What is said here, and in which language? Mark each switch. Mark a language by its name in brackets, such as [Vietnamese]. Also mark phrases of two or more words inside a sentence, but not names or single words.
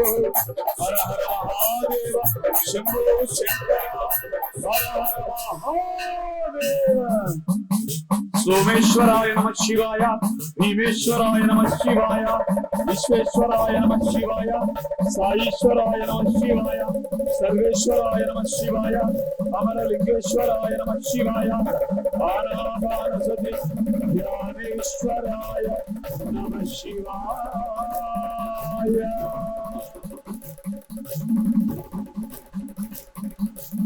[Sanskrit] హర హర మహాదేవ శంభో శంకర. హర హర మహాదేవ. సోమేశ్వరాయ నమః శివాయ, భీమేశ్వరాయ నమః శివాయ, విశ్వేశ్వరాయ నమః శివాయ, సాईश्वराय नमः शिवाय, सर्वेश्वराय नमः शिवाय, अमरलिंगेश्वराय नमः शिवाय, आनापानसति ज्ञानेश्वराय नमः शिवाय।